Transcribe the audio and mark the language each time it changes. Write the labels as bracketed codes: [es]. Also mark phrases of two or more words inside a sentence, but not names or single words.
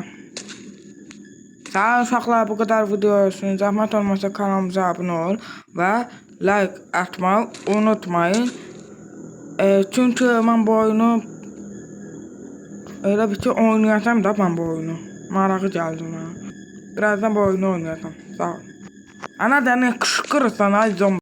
[az] Sağ olun uşaqlar, bu qədər video olsun. Zəhmət olmasa kanalımıza abunə ol və like atmayı unutmayın. Çünki mən bu oyunu elə bir ki oynayacağım da mən bu oyunu. Marağı gəldi ona. Birazdan bu oyunu oynayacağım. Sağ ol. [tr] Ana da ne kışkırırsan ay zombi.